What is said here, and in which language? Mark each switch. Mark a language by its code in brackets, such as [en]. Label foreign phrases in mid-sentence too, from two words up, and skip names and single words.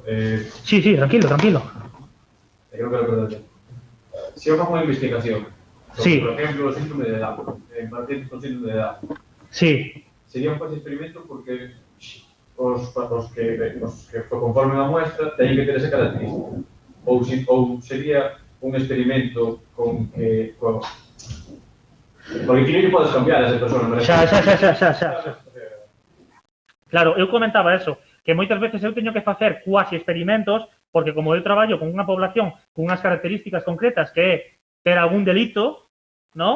[es] Sí, tranquilo, tranquilo. Creo que lo perdón. Si yo hago una investigación sobre, Sí. por ejemplo, el síndrome de Down, en pacientes con síndrome de Down, Sí. sería un fácil experimento porque los que conformen a muestra tienen que ter esa característica. [gl] Ou sería un experimento con que... Porque aquí non podes cambiar a esa persona. Xa. Claro, eu comentaba eso, que moitas veces eu teño que facer cuasi experimentos, porque como eu traballo con unha población con unhas características concretas que é ter algún delito, ¿no?